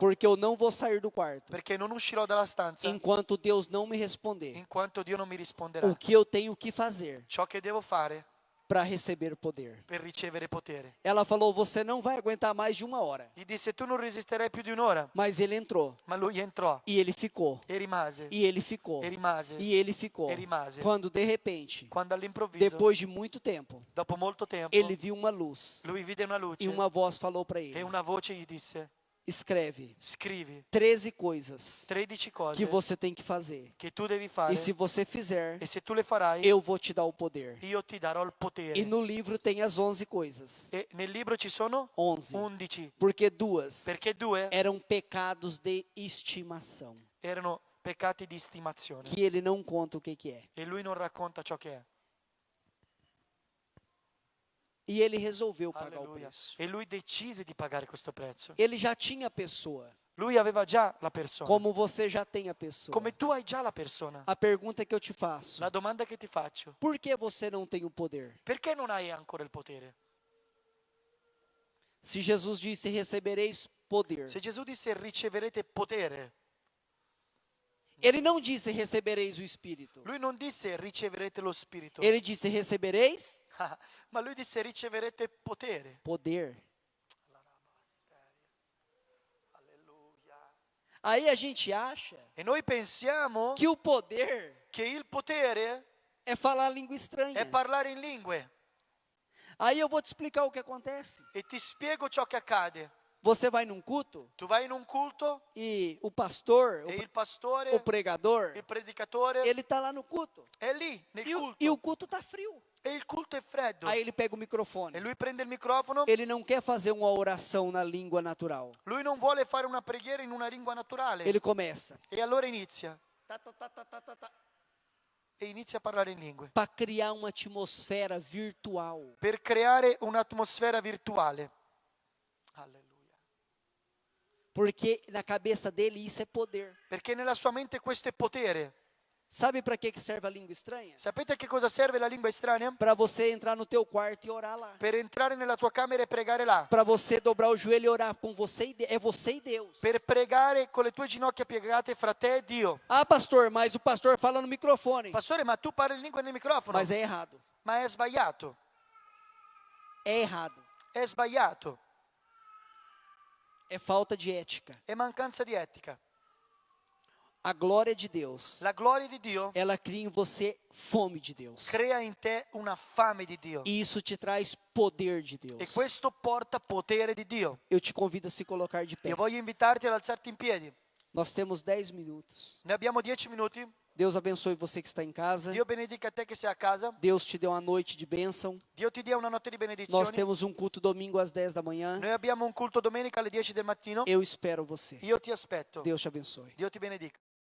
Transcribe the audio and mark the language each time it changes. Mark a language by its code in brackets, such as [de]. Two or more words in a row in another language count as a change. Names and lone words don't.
[pt] porque eu não vou sair do quarto [it] perché non uscirò dalla stanza [pt] enquanto Deus não me responder [it] in quanto Dio non mi risponderà. [pt] o que eu tenho que fazer [it] Ciò che devo fare [pt] para receber poder. [it] per ricevere potere. [pt] Ela falou: você não vai aguentar mais de 1 hora. [it] Gli disse, tu non resisterai più di un'ora. [pt] Mas ele entrou [it] Ma lui entrò [pt] e ele ficou. [it] e rimase, [pt] E ele ficou. [it] e rimase, [pt] E ele ficou. [it] e rimase. [pt] Quando de repente, [it] Quando all'improvviso, [pt] depois de muito tempo, [it] dopo molto tempo, [pt] ele viu uma luz [it] lui vide una luce [pt] e uma voz falou para [it] e [pt] ele: [it] una voce gli disse, [pt] escreve [it] scrivi [pt] 13 coisas [it] 13 cose [pt] que você tem que fazer. [it] che tu devi fare [pt] E se você fizer, [it] e se tu le farai, [pt] eu vou te dar o poder. [it] io ti darò il [pt] E [it] potere. [pt] no livro tem as 11 coisas. [it] E nel libro ci sono 11. 11, [pt] Porque 2 [it] perché 2 [pt] eram pecados de estimação, [it] erano peccati di stimazione [pt] que ele não conta o que é. [it] e lui non racconta ciò che è. [pt] E ele resolveu pagar o [it] Alleluia. [pt] preço. [it] E lui decise di pagare questo prezzo. [pt] Ele já tinha a pessoa, [it] Lui aveva già la persona. [pt] como você já tem a pessoa. [it] Come tu hai già la persona. [pt] A pergunta que eu te faço: [it] La domanda che ti faccio, [pt] por que você não tem o poder? [it] perché non hai ancora il potere? [pt] Se Jesus disse: recebereis poder, [it] Se Gesù disse riceverete potere, [pt] ele não disse: recebereis o Espírito. [it] lui non disse riceverete lo spirito, [pt] Ele disse: recebereis [it] ma lui disse riceverete potere. [pt] poder. [it] Alleluia. [pt] Aí a gente acha [it] E noi pensiamo [pt] que o poder [it] che il potere [pt] é falar língua estranha. [it] è parlare in lingue. [pt] Aí eu vou te explicar o que acontece. [it] E ti spiego ciò che accade. [pt] Você vai num culto [it] Tu vai in un culto [pt] e o pastor, [it] e il [pt] o [it] pastore, [pt] pregador, [it] il predicatore [pt] ele está lá no culto. [it] è lì nel [pt] E [it] culto. [pt] o culto está frio. [it] E il culto è freddo. [pt] Aí ele pega o [it] E [pt] microfone. [it] lui prende il microfono. [pt] Ele não quer fazer uma oração na língua natural. [it] Lui non vuole fare una preghiera in una lingua naturale. [pt] Ele começa [it] E allora inizia. [pt] para [it] E inizia a parlare in lingue. [pt] criar uma atmosfera virtual. [it] Per creare un'atmosfera virtuale. Alleluia. [pt] Porque na cabeça dele isso é poder. [it] Perché nella sua mente questo è potere. [pt] Sabe para que serve a língua estranha? [it] Sapete a che cosa serve la lingua estranea? [pt] Para você entrar no teu quarto e orar lá. [it] Per entrare nella tua camera e pregare là. [pt] Para você dobrar o joelho e orar com você é você e Deus. [it] Per pregare con le tue ginocchia piegate fra te e Dio. [pt] Ah, pastor, mas o pastor fala no microfone. [it] Pastore, ma tu parli in lingua nel microfono? [pt] Mas é errado. [it] Ma è sbagliato. [pt] É errado. [it] È sbagliato. [pt] É falta de ética. [it] È mancanza di etica. [pt] A glória de Deus, [it] La gloria di Dio [pt] ela cria em você fome de Deus. [it] crea in te una fame di Dio. [pt] E isso te traz poder de Deus. [it] E questo porta potere di Dio. [pt] Eu te convido a se colocar de pé. [it] Io voglio invitarti ad alzarti in piedi. [pt] Nós temos 10 minutos. [it] Ne abbiamo 10 minuti. [pt] Deus abençoe você que está em casa. [it] Dio benedica te che sei a casa. [pt] Deus te deu uma noite de bênção. [it] Dio ti dia una notte di [pt] Nós [it] benedizioni. [pt] temos um culto domingo às 10 da manhã. [it] Noi abbiamo un culto domenica alle 10 del mattino. [pt] Eu espero você. [it] Io ti aspetto. [pt] Deus te abençoe. [it] Dio ti benedica.